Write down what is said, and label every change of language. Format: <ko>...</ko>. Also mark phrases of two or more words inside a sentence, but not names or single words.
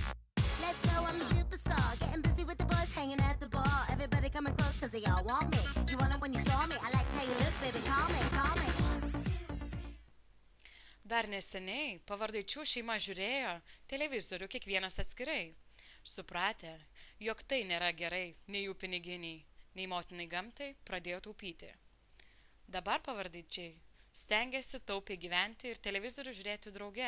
<en>Let's go, I'm a superstar, getting busy with the boys, hanging at the bar. Everybody coming close, cause they all want me. You want it when you saw me, I like how you look, baby, call me, call me.</en> <lt>Dar neseniai Pavardaičių šeima žiūrėjo televizorių kiekvienas atskirai, supratę, jog tai nėra gerai nei jų piniginiai, nei motinai gamtai, pradėjo taupyti. Dabar Pavardaičiai stengiasi taupiai gyventi ir televizorių žiūrėti drauge.</lt>